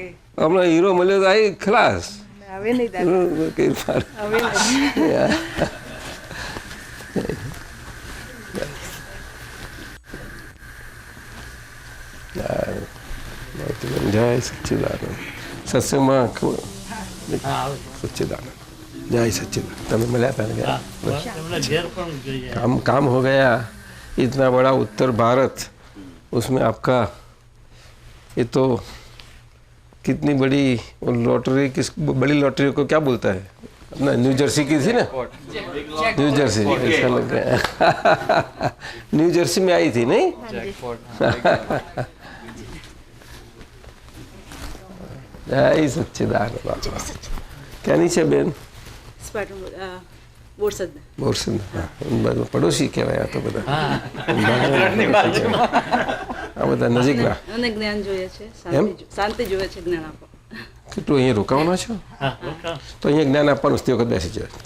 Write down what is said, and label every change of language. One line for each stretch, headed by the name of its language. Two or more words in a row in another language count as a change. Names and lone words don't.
Gujarati: હમણાં હીરો મળ્યો તો આવી ખલાસ. હવે નહીં જય સચ્ચિદાનંદ. સત્સંગમાં सच्चिदानंद.
Hindi: जय सच्चिदानंद.
Gujarati: તમે મળ્યા
Hindi: था ना? काम हो गया. इतना बड़ा उत्तर भारत उसमें आपका ये तो कितनी बड़ी लॉटरी. किस बड़ी लॉटरी को क्या बोलता है अपना? न्यू जर्सी की थी ना? न्यू जर्सी. ऐसा लग रहा है न्यू जर्सी में आई थी नहीं? जय सच्चिदानंद.
Gujarati: ક્યાંની છે બેન? બોરસદ. પડોશી કહેવાય આ તો બધા. આ બધા નજીકના. અને જ્ઞાન જોઈએ છે, શાંતિ જોઈએ છે, જ્ઞાન આપો. કેટલું અહીંયા રોકાવાના છો? તો અહીંયા જ્ઞાન આપવાનું તે વખત બેસી જાય.